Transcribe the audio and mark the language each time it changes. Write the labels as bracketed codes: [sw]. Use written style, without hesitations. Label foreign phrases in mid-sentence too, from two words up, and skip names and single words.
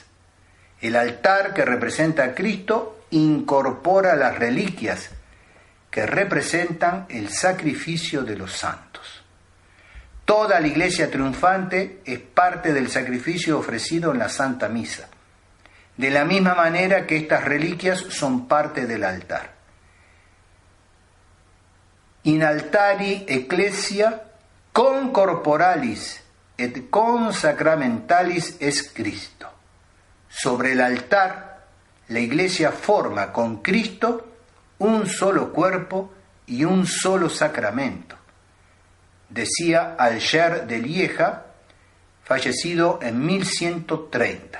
[es] El altar que representa a Cristo incorpora las reliquias que representan el sacrificio de los santos. Toda la Iglesia triunfante es parte del sacrificio ofrecido en la Santa Misa, de la misma manera que estas reliquias son parte del altar. [la] In altari ecclesia con corporalis et con sacramentalis es Cristo. [es] Sobre el altar, la Iglesia forma con Cristo un solo cuerpo y un solo sacramento, decía Alger de Lieja, fallecido en 1130.